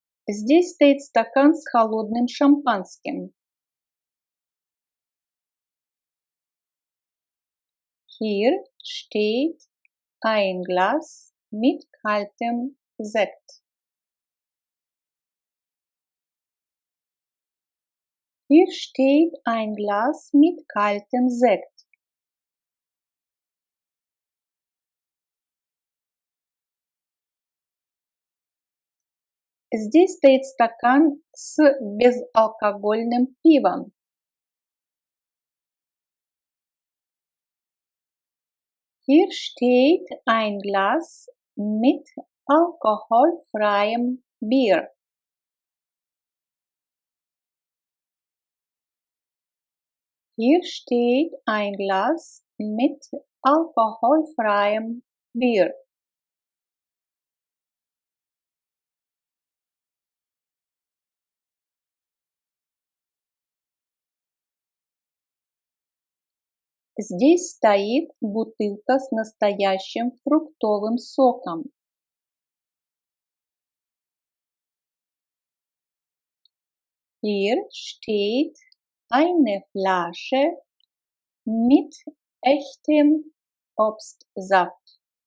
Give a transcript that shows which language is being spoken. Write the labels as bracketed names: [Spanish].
[Russian] Здесь стоит стакан с холодным шампанским. [German] Hier steht ein Glas mit kaltem Sekt. Hier steht ein Glas mit kaltem Sekt. [Russian] Здесь стоит стакан с безалкогольным пивом. [German] Hier steht ein Glas mit alkoholfreiem Bier. Hier steht ein Glas mit alkoholfreiem Bier. [Russian] Здесь стоит бутылка с настоящим фруктовым соком. [German] Hier steht eine Flasche mit echtem Obstsaft.